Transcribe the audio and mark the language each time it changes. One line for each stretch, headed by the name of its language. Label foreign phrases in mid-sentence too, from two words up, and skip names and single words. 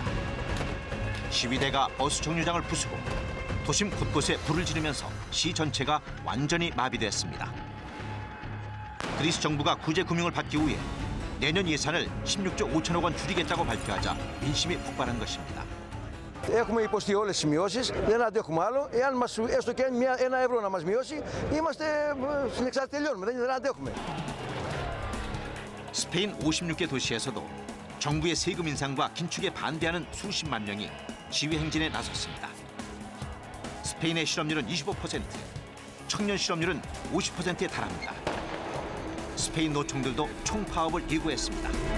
Korean: 시위대가 버스 정류장을 부수고 도심 곳곳에 불을 지르면서 시 전체가 완전히 마비됐습니다. 그리스 정부가 구제 금융을 받기 위해 내년 예산을 16조 5천억 원 줄이겠다고 발표하자 민심이 폭발한 것입니다.
Greek: Έχουμε υποστεί όλες τις σημειώσεις, δεν αντέχουμε άλλο. Εάν μας έστω και ένα ευρώ να μας μειώσει, είμαστε στην εξάρτηση, τελειώνουμε, δεν αντέχουμε.
Korean: 스페인 56개 도시에서도 정부의 세금 인상과 긴축에 반대하는 수십만 명이 시위 행진에 나섰습니다. 스페인의 실업률은 25%, 청년 실업률은 50%에 달합니다. 스페인 노총들도 총파업을 예고했습니다.